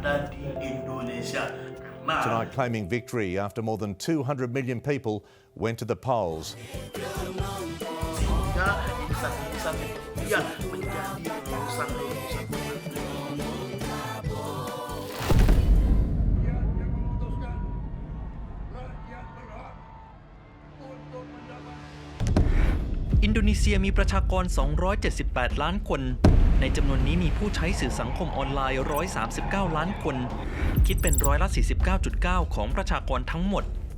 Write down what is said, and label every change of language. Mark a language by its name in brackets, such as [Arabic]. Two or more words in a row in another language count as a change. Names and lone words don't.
[Indonesian] di Indonesia. [English] Tonight claiming victory after more than 200 million people went to the polls. [Indonesian] Sehingga insan-insan dia menjadi lulusan-lulusan. [Thai] อินโดนีเซียมีประชากร 278 ล้านคน ในจำนวนนี้มีผู้ใช้สื่อสังคมออนไลน์ 139 ล้านคน คิดเป็นร้อยละ 49.9 ของประชากรทั้งหมด